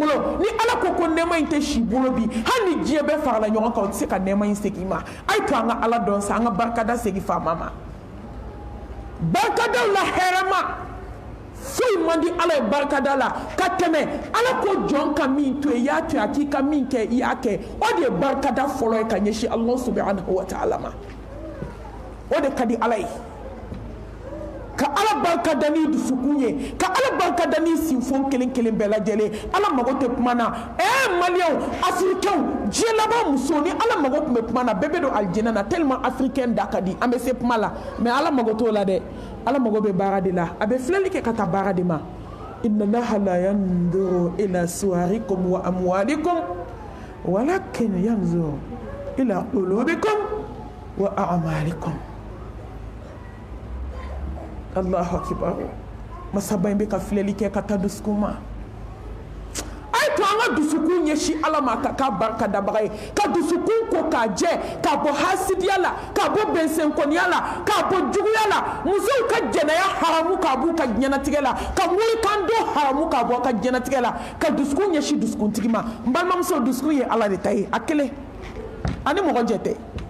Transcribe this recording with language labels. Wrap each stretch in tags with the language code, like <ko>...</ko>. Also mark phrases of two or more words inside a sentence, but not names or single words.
<bm>bolo ni ala ko nɛɛma in tɛ si bolo bi hali ni diɲɛ bɛɛ farala ɲɔgɔn kan o tɛ se ka nɛɛma in segin ma a ye to an ka ala dɔn sa an ka barikada segin faama ma barikadaw la hɛrɛma foyi man di ala ye barikada la ka tɛmɛ ala ko jɔn ka min to yen i y'a to yen a k'i ka min kɛ i y'a kɛ o de ye barikada fɔlɔ ye ka ɲɛsin</bm> <ar>الله سبحانه وتعالى</ar> <bm>ma o de ka di ala ye ka ala barikada ni dusukun ye ka ala barikada ni sinfon kelen kelen bɛɛ lajɛlen ala mago tɛ kuma na maliyɛnw afirikɛnw diɲɛ laban musow ni ala mago tun bɛ kuma na bɛɛ bɛ don alijinɛ na</bm> <fr>tellement africain</fr> <bm>da ka di an bɛ se kuma la mais ala mago t'o la dɛ ala mago bɛ baara de la a bɛ filɛli kɛ ka taa baara de ma</bm> <ar>إن الله لا ينظر إلى صوركم وأموالكم ولكن ينظر إلى قلوبكم وأعمالكم الله أكبر</ar> <bm>masaba in bɛ ka filɛli kɛ ka taa dusukun ma a ye to an ka ka dusukun ɲɛsi ala ma ka k'a barika dabaga ye ka dusukun ko k'a jɛ k'a bɔ hasidiya la k'a bɔ bɛnsɛnkɔniya la k'a bɔ juguya la musow ka jɛnɛya haramu k'a b'u ka ɲɛnatigɛ la ka morikan don haramu k'a bɔ ka ɲɛnatigɛ la ka dusukun ɲɛsi dusukuntigi ma n balimamuso dusukun ye ala de ta ye a kelen ani mɔgɔ jɛ tɛ</bm>